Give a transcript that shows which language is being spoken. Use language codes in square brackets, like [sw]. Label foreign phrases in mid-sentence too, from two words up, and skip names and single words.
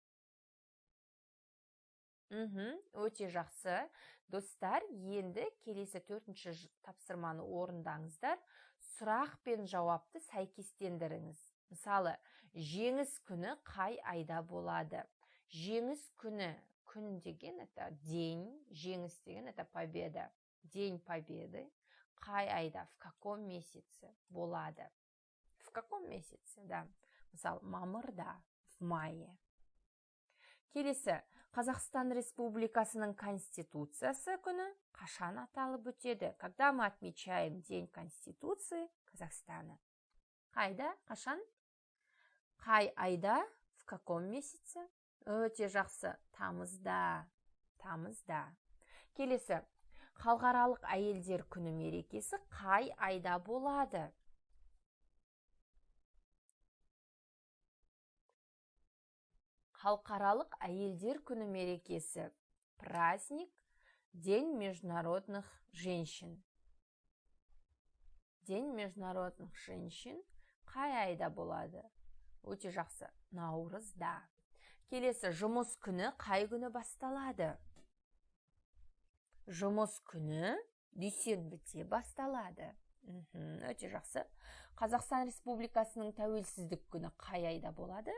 [kk] Өте жақсы. Достар, енді келесі 4-ші тапсырманы орындаңыздар. Сұрақ пен жауапты сәйкестендіріңіз. Мысалы, жеңіс күні қай айда болады? Жеңіс күні, күн деген [ru] это день, [kk] жеңіс деген [ru] это победа. День победы [kk] қай айда, [ru] в каком месяце болады? В каком месяце, [kk] да. Мысалы, мамырда, [ru] в мае. [kk] Келесі, Қазақстан Республикасының Конституциясы күні қашан аталып өтеді? [ru] Когда мы отмечаем День Конституции Казахстана? [kk] Қайда, қашан? Қай айда, [ru] в каком месяце? [kk] Өте жақсы, тамызда. Келесі, халықаралық әйелдер күні мерекесі қай айда болады? Халықаралық әйелдер күні мерекесі. [ru] Праздник, День международных женщин. День международных женщин [kk] қай айда болады? Өте жақсы, наурызда. Келесі, жұмыс күні қай күні басталады? Жұмыс күні дүйсенбіде басталады. Өте жақсы. Қазақстан Республикасының тәуелсіздік күні қай айда болады?